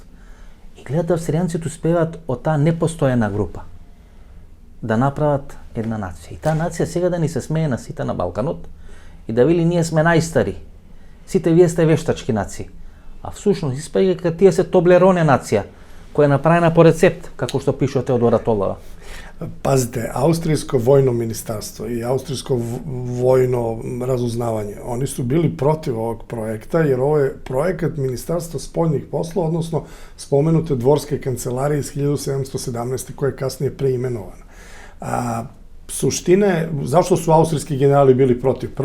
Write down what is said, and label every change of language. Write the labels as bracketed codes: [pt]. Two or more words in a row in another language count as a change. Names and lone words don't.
[mk] И гледате, австријанците успеваат од таа непостојана група да направат една нација. И таа нација сега да ни се смее на сите на Балканот и да вели ние сме најстари. Сите вие сте вештачки нации. А всушност испаѓа дека тие се Тоблероне нација, која е направена по рецепт, како што пише Теодора Толова. [sr] Pazite, Austrijsko vojno ministarstvo i Austrijsko vojno razuznavanje, oni su bili protiv ovog projekta, jer ovo je projekat Ministarstva spoljnih poslova, odnosno spomenute dvorske kancelarije iz 1717. koja je kasnije preimenovana. Suština je, zašto su austrijski generali bili protiv?